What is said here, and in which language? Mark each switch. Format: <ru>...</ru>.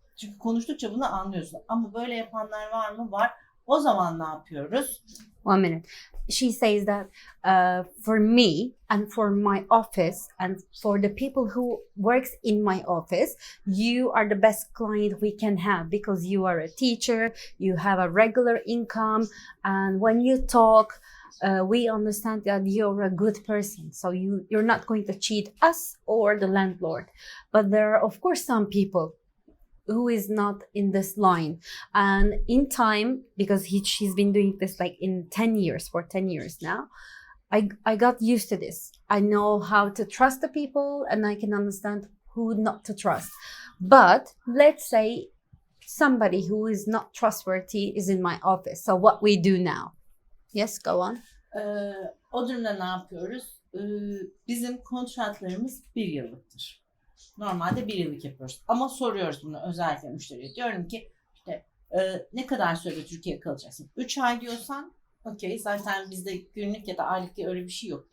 <tr>Çünkü konuştukça bunu anlıyorsun. Ama böyle yapanlar var mı? Var. O zaman ne yapıyoruz?</tr> <en>1 minute. She says that for me and for my office and for the people who works in my office, you are the best client we can have, because you are a teacher, you have a regular income, and when you talk, we understand that you're a good person, so you're not going to cheat us or the landlord. But there are of course some people who is not in this line, and in time, because she's been doing this like in 10 years for 10 years now, I got used to this. I know how to trust the people, and I can understand who not to trust. But let's say somebody who is not trustworthy is in my office, so what we do now? Yes, go on.</en> <tr>O durumda ne yapıyoruz? Bizim kontratlarımız 1 yıllıktır. Normalde 1 yıllık yapıyoruz. Ama soruyoruz bunu özellikle müşteriye. Diyorum ki işte ne kadar süre Türkiye'ye kalacaksın? 3 ay diyorsan okey. Zaten bizde günlük ya da aylık diye öyle bir şey yok.</tr>